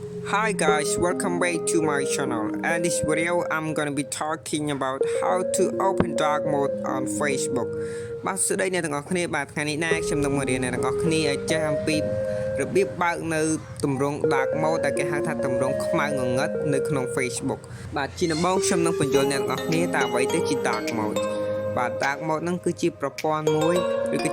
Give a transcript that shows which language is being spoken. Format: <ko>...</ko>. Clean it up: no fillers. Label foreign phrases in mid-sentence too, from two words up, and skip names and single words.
<en>Hi guys, welcome back to my channel. And this video I'm gonna be talking about how to open dark mode on Facebook.</en> <km>បាទសួស្តីអ្នកទាំងអស់គ្នាបាទថ្ងៃនេះណាខ្ញុំនឹងមករៀនអ្នកទាំងអស់គ្នាឲ្យចេះអំពីរបៀបបើកនៅទម្រង់</km> <en>dark mode</en> <km>ដែលគេហៅថាទម្រង់ខ្មៅងងឹតនៅក្នុង Facebook បាទជាដំបូងខ្ញុំនឹងបញ្យល់អ្នកទាំងអស់គ្នាតើអ្វីទៅជា</km> <en>dark mode</en> <km>បាទ</km> <en>dark mode</en> <km>ហ្នឹងគឺជាប្រព័ន្ធមួយឬក៏</km>